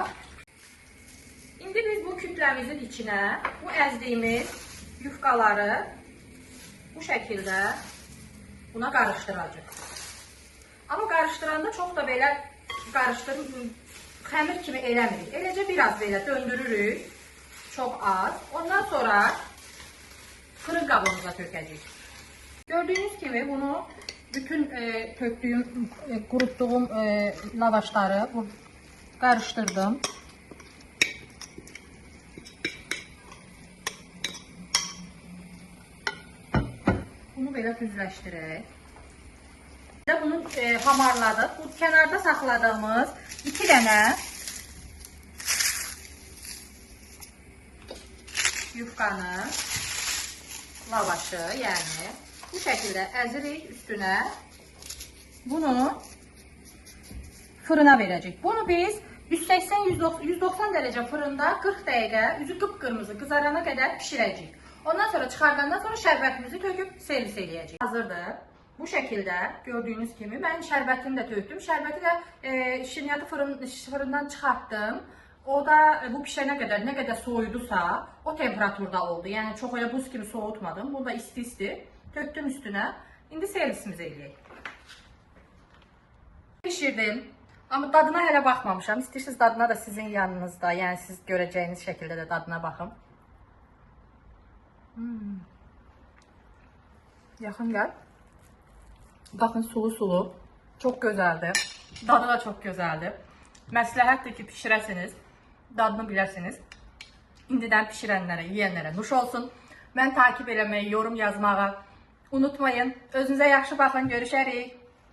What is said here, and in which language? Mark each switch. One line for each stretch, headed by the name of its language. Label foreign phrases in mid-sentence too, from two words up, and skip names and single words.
Azerbaijani: İndi biz bu kütləmizin içine bu əzdiyimiz yufkaları bu şəkildə buna karıştıracaq. Amma karıştıranda çok da belə xəmir kimi eləmirik. Eləcə biraz belə döndürürük. Çok az. Ondan sonra fırın qabımıza tökəcəyik.
Turkish: Gördüğünüz gibi
Azerbaijani: bunu bütün tökdüyüm, qurutduğum lavaşları karıştırdım. Bunu belə düzləşdirək. Bunu hamarladıq. Bu kənarda saxladığımız 2 dənə yufkanı, lavaşı, yəni bu şəkildə əzirik üstünə. Bunu fırına verəcək. Bunu biz 180-190 dərəcə fırında 40 dəqiqə üzü qıpqırmızı qızarana qədər pişirəcəyik. Ondan sonra çıxardandan sonra şərbətimizi töküb servis eləyəcəyik. Hazırdır. Bu şəkildə gördüğünüz kimi ben şərbətini də tökdüm. Şərbəti də şirniyyatı fırından çıxartdım.
Turkish: O da bu pişene kadar ne kadar soğudusa o temperaturda oldu. Yani çok öyle buz gibi soğutmadım. Bu da isti. Töktüm üstüne.
Azerbaijani: İndi servisimizi eləyək. Pişirdim. Ama dadına hələ baxmamışam. İstəyirsiniz dadına da sizin yanınızda.
Turkish: Yani siz göreceğiniz şekilde de
Azerbaijani: dadına baxın. Yaxın gəl. Baxın sulu.
Turkish: Çok güzeldi. Dadı da çok güzeldi.
Azerbaijani: Məsləhətdir ki pişirəsiniz. Dadını biləsiniz. İndidən pişirənlərə, yeyənlərə nuş olsun. Mən takip eləməyi, yorum yazmağı unutmayın. Özünüzə yaxşı baxın. Görüşərik.